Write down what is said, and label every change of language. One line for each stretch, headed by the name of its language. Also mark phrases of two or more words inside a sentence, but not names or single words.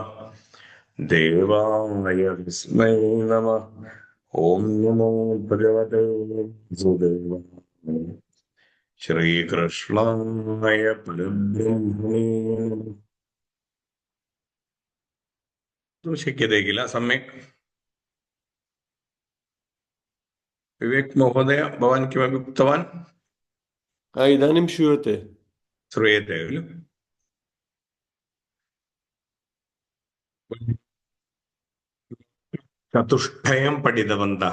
Sanskrit: देवाय तस्मै नमः. ഓം നമോ ഭഗവതേ വാസുദേവായ ശ്രീകൃഷ്ണായ പരബ്രഹ്മണേ. शक्यते किल सम्यक्? विवेक महोदय, भवान् किमपि उक्तवान्? इदानीं श्रूयते. श्रूयते खलु? चतुष्टयं पठितवन्तः.